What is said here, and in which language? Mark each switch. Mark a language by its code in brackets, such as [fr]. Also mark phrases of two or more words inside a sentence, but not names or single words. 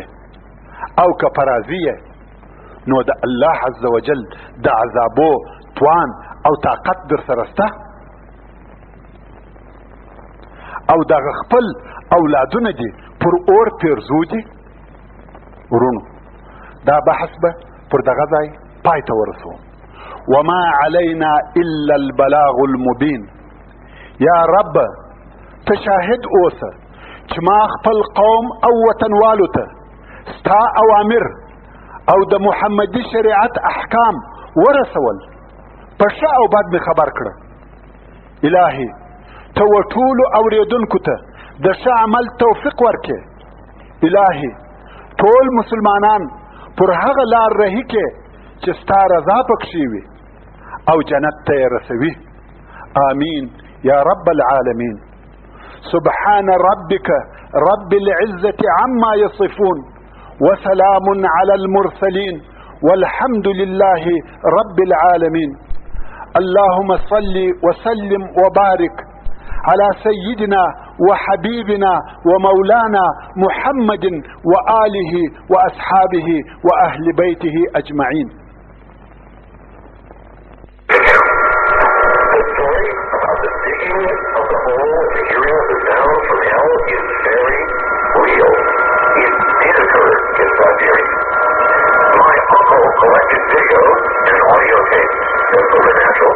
[ps] او که په راضي یې، نو د الله [ar] عز وجل [ps] د عذابو توان او طاقت در سره شته؟ او دغه خپل اولادونه دي پر اور پیرزو دي؟ ورونو دا بحث به پر دغه ځای پای ته ورسوم. [ar] وما علينا إلا البلاغ المبين. [ps] یا رب تشاهد اوسه چې ما خپل قوم او وطنوالو ته ستا اوامر او د محمدي شریعت احکام ورسول، په ښه او بد می خبر کړه. الهي ته و ټولو اوریدونکو ته د ښه عمل توفیق ورکې. الهي ټول مسلمانان پر هغه لار رهي کې چې ستا رضا پکښې وي او جنت ته یې رسوي. [ar] آمین یا رب العالمین. سبحان ربك رب العزة عما يصفون وسلام على المرسلين والحمد لله رب العالمين. اللهم صل وسلم وبارك على سيدنا وحبيبنا ومولانا محمد وآله وأصحابه وأهل بيته أجمعين. [en] Collected videos and audio tapes from Supernatural.